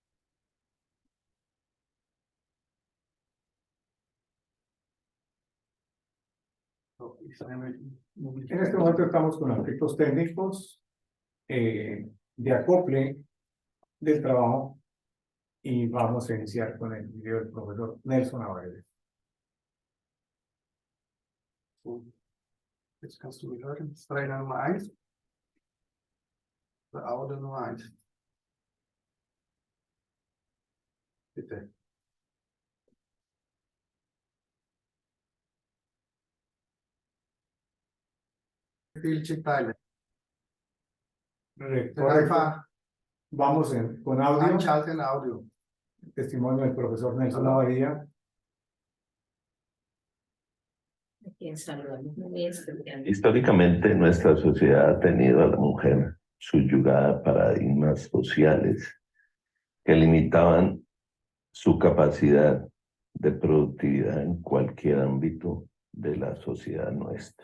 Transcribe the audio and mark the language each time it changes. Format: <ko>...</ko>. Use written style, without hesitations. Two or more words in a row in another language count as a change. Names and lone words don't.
<es>En este momento estamos con aspectos técnicos de acople del trabajo, y vamos a iniciar con el video del profesor Nelson Abadía.</es> <de>Jetzt kannst du mich hören. Trainer Nummer 1. Der Audio Nummer 1. Bitte. Bildschirmteile.</de> <es>Correcto. Vamos con audio.</es> <de>Einschalten Audio.</de> <es>Testimonio del profesor Nelson Abadía. Históricamente, nuestra sociedad ha tenido a la mujer subyugada a paradigmas sociales que limitaban su capacidad de productividad en cualquier ámbito de la sociedad nuestra.</es>